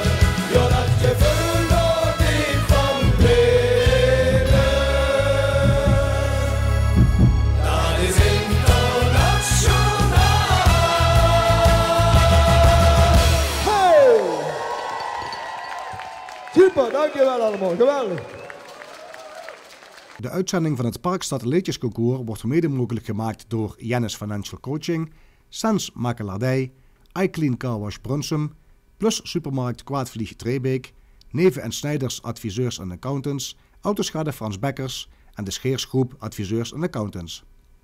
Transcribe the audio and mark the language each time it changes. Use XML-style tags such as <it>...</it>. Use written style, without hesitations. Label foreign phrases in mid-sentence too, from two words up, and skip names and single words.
<de>Ja, das Gefühl, das die Verbinde, das ist international.</de> <nl>Hey! Super, dankjewel allemaal. Geweldig. De uitzending van het Parkstad Liedjesconcours wordt mede mogelijk gemaakt door Janus Financial Coaching, Sens Makelaardij, iClean Car Wash Brunsum, Plus Supermarkt Kwaadvlieg Treebeek, Neven en Snijders Adviseurs en Accountants, Autoschade Frans Bekkers en de Scheersgroep Adviseurs en Accountants.</nl>